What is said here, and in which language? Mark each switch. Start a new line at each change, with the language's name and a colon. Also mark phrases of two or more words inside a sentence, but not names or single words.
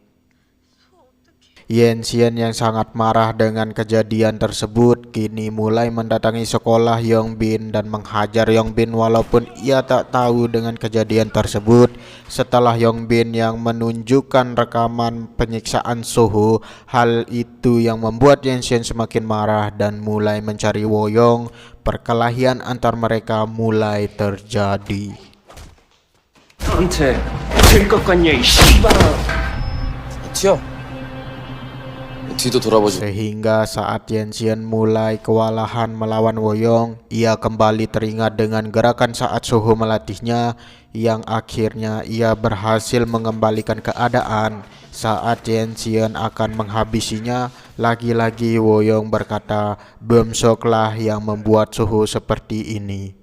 Indonesian: Yanxian yang sangat marah dengan kejadian tersebut kini mulai mendatangi sekolah Yongbin dan menghajar Yongbin walaupun ia tak tahu dengan kejadian tersebut. Setelah Yongbin yang menunjukkan rekaman penyiksaan Soho, hal itu yang membuat Yanxian semakin marah dan mulai mencari Woyong. Perkelahian antar mereka mulai terjadi.
Korean: 나한테 될것 같냐 이 씨발아. 튀어. 뒤도 돌아보지.
Indonesian: Sehingga saat Yanxian mulai kewalahan melawan Woyong, ia kembali teringat dengan gerakan saat Soho melatihnya yang akhirnya ia berhasil mengembalikan keadaan. Saat Yanxian akan menghabisinya, lagi-lagi Woyong berkata Beomseok lah yang membuat Soho seperti ini.